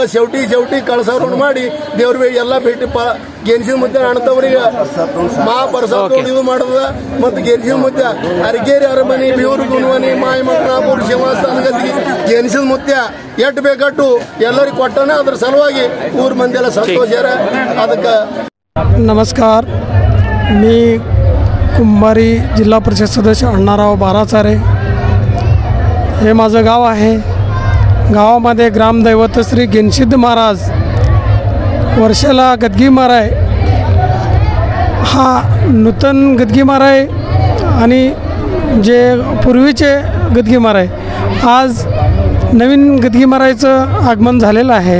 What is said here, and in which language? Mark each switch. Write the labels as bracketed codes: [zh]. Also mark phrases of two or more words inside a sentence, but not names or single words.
[kn] ಶೆವಟಿ ಕಳಸಾರೋಣ ಮಾಡಿ ದೇವ್ರಿಗೆ ಎಲ್ಲ ಭೇಟಿ ಗೆನ್ಸಿದ ಮುದ್ದೆ ಅಣ್ಣತವರಿಗೆ ಮಹಾಪ್ರಸಾದ ಇದು ಮಾಡೋದ. ಮತ್ತು ಗೆನ್ಸಿದ ಮುದ್ದೆ ಅರಕೇರಿ ಅರಮನೆ, ಬೀವರು ಗುಣವನಿ, ಮಾಯಿ ಮಕ್ಕಳಾಪುರ, ಶಿವಸ್ಥಾನ ಗದ್ದಿಗೆ ಗೆನ್ಸಿದ ಮುದ್ದೆ ಎಟ್ಟು ಬೇಕಟ್ಟು ಎಲ್ಲರಿಗೆ ಕೊಟ್ಟನೆ. ಅದ್ರ ಸಲುವಾಗಿ ಊರ ಮಂದಿ ಎಲ್ಲ ಸಂತೋಷ. ಅದಕ್ಕೆ [mr] नमस्कार, मी कुंभारी जिल्हा परिषद सदस्य अण्णाराव बाराचारे. हे माझं गाव आहे. गावामध्ये ग्रामदैवत श्री गेनसिद्ध महाराज, वर्षाला गदगी महाराज हा नूतन गदगी महाराज आणि जे पूर्वीचे गदगी महाराज, आज नवीन गदगी महाराजचं आगमन झालेलं आहे.